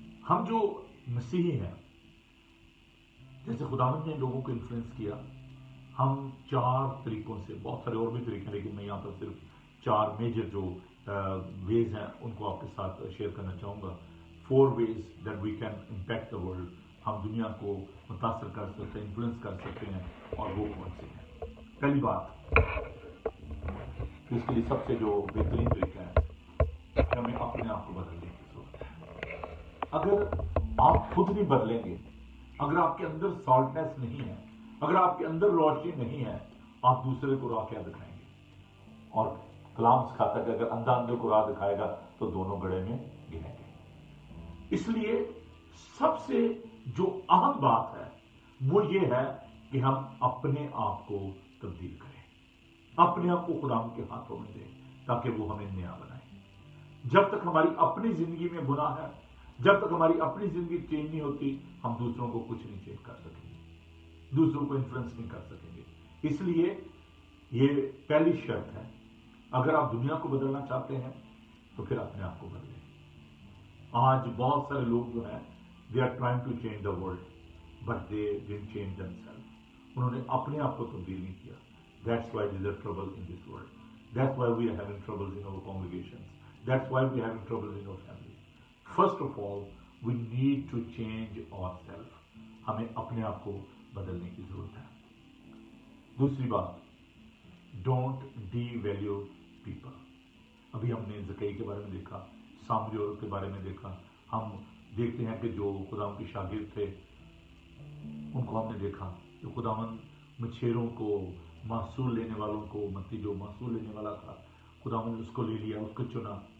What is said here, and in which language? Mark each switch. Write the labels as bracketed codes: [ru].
[ur] ہم جو مسیحی ہیں, جیسے خداوند نے لوگوں کو انفلوئنس کیا, ہم 4 طریقوں سے, بہت سارے اور بھی طریقے ہیں لیکن میں یہاں پر صرف 4 میجر جو ویز ہیں ان کو آپ کے ساتھ شیئر کرنا چاہوں گا. [en] 4 ways that we can impact the world. [ur] ہم دنیا کو متاثر کر سکتے ہیں, انفلوئنس کر سکتے ہیں, اور وہ کون سے ہیں. پہلی بات, اس کے لیے سب سے جو بہترین طریقہ ہے کہ ہمیں اپنے آپ کو بدلنے کی ضرورت ہے. اگر آپ خود نہیں بدلیں گے, اگر آپ کے اندر سالٹنس نہیں ہے, اگر آپ کے اندر روشنی نہیں ہے, آپ دوسرے کو راہ کیا دکھائیں گے. اور کلام سکھاتا ہے کہ اگر اندھا اندھے کو راہ دکھائے گا تو دونوں گڑھے میں گریں گے. اس لیے سب سے جو اہم بات ہے وہ یہ ہے کہ ہم اپنے آپ کو تبدیل کریں, اپنے آپ کو خدا کے ہاتھوں میں دیں تاکہ وہ ہمیں نیا بنائے. جب تک ہماری اپنی زندگی میں گناہ ہے, جب تک ہماری اپنی زندگی چینج نہیں ہوتی, ہم دوسروں کو کچھ نہیں چینج کر سکیں گے, دوسروں کو انفلوئنس نہیں کر سکیں گے. اس لیے یہ پہلی شرط ہے, اگر آپ دنیا کو بدلنا چاہتے ہیں تو پھر اپنے آپ کو بدلیں. آج بہت سارے لوگ جو ہیں [en] they are trying to change the world but they didn't change themselves. [ur] انہوں نے اپنے آپ کو تبدیل نہیں کیا. [en] That's why there is trouble in this world. That's why we are having troubles in our congregations. That's why we are having troubles in our families. First of all, we need to change ourselves. [ur] ہمیں اپنے آپ کو بدلنے کی ضرورت ہے. دوسری بات, [en] don't devalue people. [ur] ابھی ہم نے زکئی کے بارے میں دیکھا, سامری عورت کے بارے میں دیکھا. ہم دیکھتے ہیں کہ جو خداوند کے شاگرد تھے ان کو ہم نے دیکھا کہ خداوند مچھیروں کو, محصول لینے والوں کو, متی جو محصول لینے والا تھا خداوند نے اس کو لے لیا, اس کو چنا.